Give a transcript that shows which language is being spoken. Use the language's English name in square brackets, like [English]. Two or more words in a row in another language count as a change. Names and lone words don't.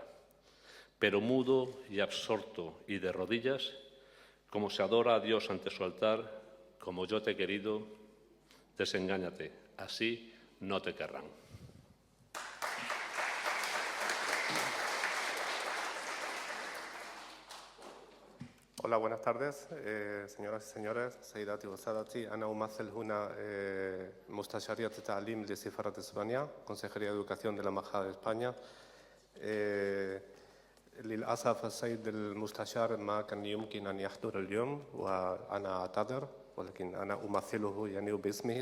[Spanish] Pero mudo y absorto y de rodillas, como se adora a Dios ante su altar, como yo te he querido, desengáñate, así no te querrán. Hola, buenas tardes, señoras y señores. [Arabic] سيداتي وسادتي، أنا أمثل هنا مستشارية التعليم لسفارة إسبانيا، [Spanish] Consejería de Educación de la Embajada de España. [Arabic] للأسف السيد المستشار ما كان يمكن أن يحضر اليوم وأنا أعتذر، ولكن أنا أمثله يعني باسمه.